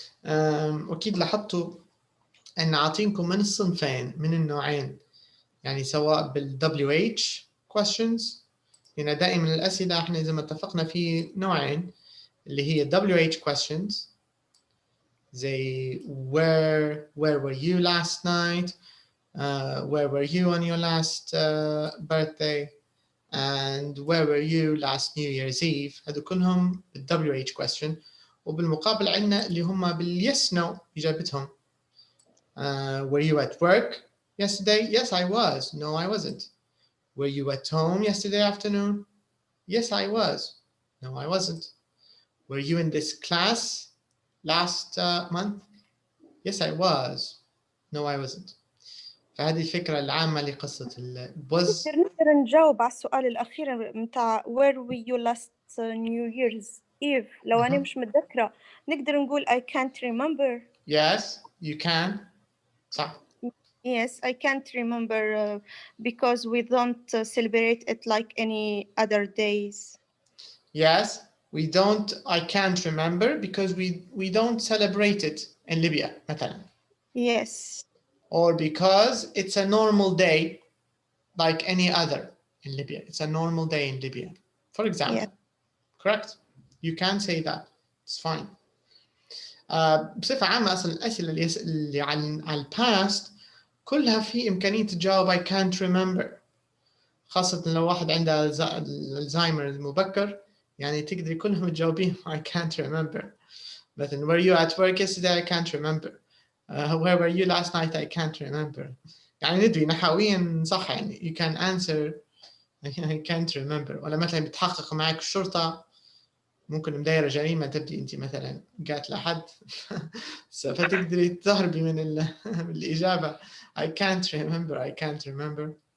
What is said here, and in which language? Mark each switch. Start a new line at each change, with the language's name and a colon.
Arabic: أكيد لاحظتوا أن أعطيكم من الصنفين من النوعين، يعني سواء بال WH questions، هنا دائما الأسئلة احنا زي ما اتفقنا في نوعين اللي هي WH questions زي
English: where were you last night, where were you on your last birthday, and where were you last New Year's Eve.
Arabic: هذو كلهم بال WH question. وبالمقابل عندنا اللي هم بال yes no إجابتهم.
English: Were you at work yesterday? Yes, I was. No, I wasn't. Were you at home yesterday afternoon? Yes, I was. No, I wasn't. Were you in this class last month? Yes, I was. No, I wasn't.
Arabic: فهذه الفكرة العامة لقصة was. نقدر نجاوب على السؤال الأخير متاع
English: where were you last New Year's Eve.
Arabic: لو أنا مش متذكرة نقدر نقول
English: I can't remember. Yes, you can.
Arabic: صح.
English: Yes, I can't remember because we don't celebrate it like any other days. Yes, we don't. I can't remember because we don't celebrate it in Libya
Arabic: مثلا.
English: Yes. Or because it's a normal day like any other in Libya. It's a normal day in Libya, for example. Yeah. Correct? You can say that. It's fine.
Arabic: بصفة عامة أصلا الأسئلة اللي على الباست كلها في إمكانية تجاوب
English: I can't remember،
Arabic: خاصة لو واحد عنده الزهايمر المبكر، يعني تقدري كلهم تجاوبين I can't remember. مثلا
English: were you at work yesterday? I can't remember. Where were you last night? I can't remember.
Arabic: يعني ندري نحويا صح، يعني
English: you can answer I can't remember.
Arabic: ولا مثلا بتحقق معك الشرطة، ممكن مدايرة جريمة تبدي أنت مثلا قاتلة حد فتقدري تهربي من الإجابة
English: I can't remember.